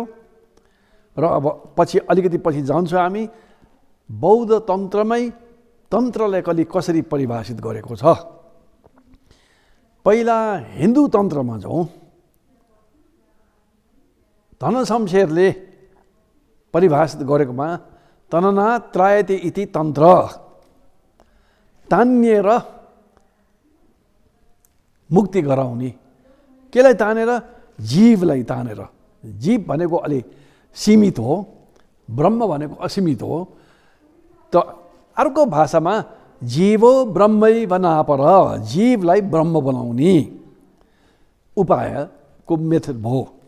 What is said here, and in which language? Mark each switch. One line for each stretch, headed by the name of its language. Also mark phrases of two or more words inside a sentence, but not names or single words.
Nepali: र अब पछि अलिकति पछि जान्छौँ हामी बौद्ध तन्त्रमै तन्त्रलाई कसरी परिभाषित गरेको छ। पहिला हिन्दू तन्त्रमा जाउँ। धनशमशेरले परिभाषित गरेकोमा
Sanskrit: तनना त्रायते इति तन्त्र,
Nepali: तानिएर मुक्ति गराउने। केलाई तानेर? जीवलाई तानेर। जीव भनेको अलि सीमित हो, ब्रह्म भनेको असीमित हो। त अर्को भाषामा
Sanskrit: जीवो ब्रह्मै बनापर,
Nepali: जीवलाई ब्रह्म बनाउने उपायको मेथड भयो।